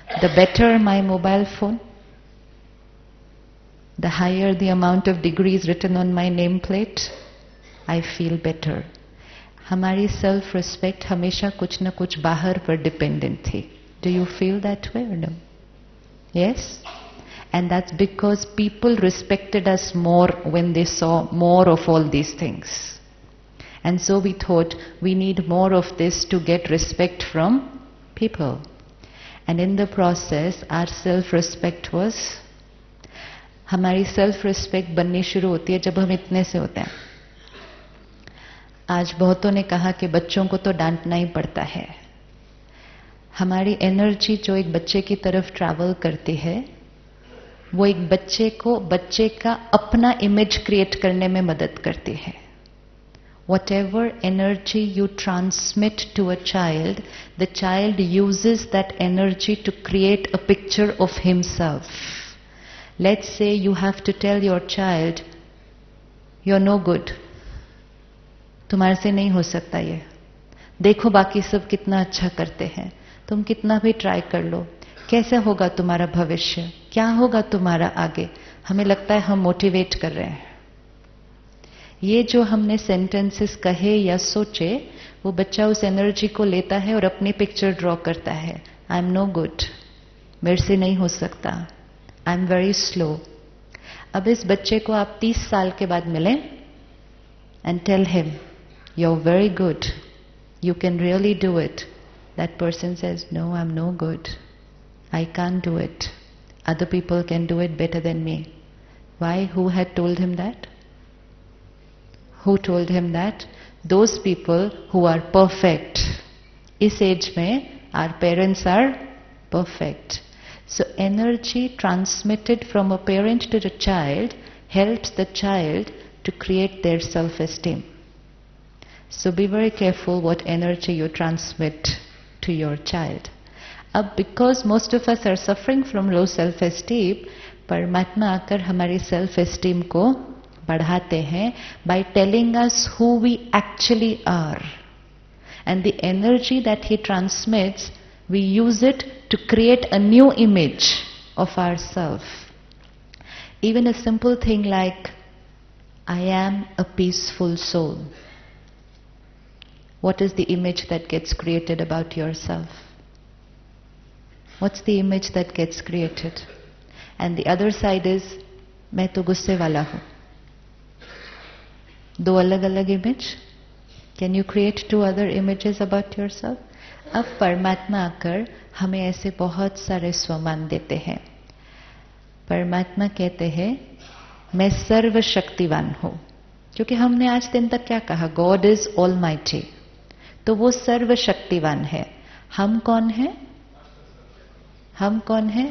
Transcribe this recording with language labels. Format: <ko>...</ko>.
<en>The better my mobile phone, the higher the amount of degrees written on my nameplate, I feel better.</en> <hi>हमारी self respect हमेशा कुछ न कुछ बाहर पर डिपेंडेंट थी.</hi> <en>Do you feel that way और no? Yes. And that's because people respected us more when they saw more of all these things. And so we thought we need more of this to get respect from people. And in the process, our self-respect was,</en> <hi>हमारी self-respect बननी शुरू होती है जब हम इतने से होते हैं. आज बहुतों ने कहा कि बच्चों को तो डांटना ही पड़ता है. हमारी एनर्जी जो एक बच्चे की तरफ ट्रैवल करती है, वो एक बच्चे का अपना इमेज क्रिएट करने में मदद करती है.</hi> <en>Whatever energy you transmit to a child, the child uses that energy to create a picture of himself. Let's say you have to tell your child, you're no good.</en> <hi>तुम्हारे से नहीं हो सकता ये. देखो बाकी सब कितना अच्छा करते हैं, तुम कितना भी ट्राई कर लो, कैसे होगा तुम्हारा भविष्य, क्या होगा तुम्हारा आगे. हमें लगता है हम मोटिवेट कर रहे हैं. ये जो हमने सेंटेंसेस कहे या सोचे, वो बच्चा उस एनर्जी को लेता है और अपनी पिक्चर ड्रॉ करता है.</hi> <en>I am no good,</en> <hi>मेरे से नहीं हो सकता,</hi> <en>I am very slow.</en> <hi>अब इस बच्चे को आप 30 साल के बाद मिलें</hi> <en>And tell him you are very good, you can really do it. That person says no, I am no good, I can't do it. Other people can do it better than me. Why? Who had told him that? Who told him that? Those people who are perfect.</en> <hi>इस as में</hi> <en>our parents are perfect. So energy transmitted from a parent to the child helps the child to create their self-esteem. So be very careful what energy you transmit to your child. अब because most of us are suffering from low self esteem,</en> <hi>परमात्मा आकर हमारी self esteem को बढ़ाते हैं</hi> <en>By telling us who we actually are. And the energy that he transmits, we use it to create a new image of ourself. Even a simple thing like, I am a peaceful soul. What is the image that gets created about yourself? What's the image that gets created? And the other side is,</en> <hi>मैं तो गुस्से वाला हूं. दो अलग अलग image.</hi> <en>Can you create two other images about yourself?</en> <hi>अब परमात्मा आकर हमें ऐसे बहुत सारे स्वमान देते हैं. परमात्मा कहते हैं, मैं सर्वशक्तिवान हूं. क्योंकि हमने आज दिन तक क्या कहा?</hi> <en>God is almighty.</en> <hi>तो वो सर्वशक्तिवान है. हम कौन हैं? हम कौन हैं?</hi>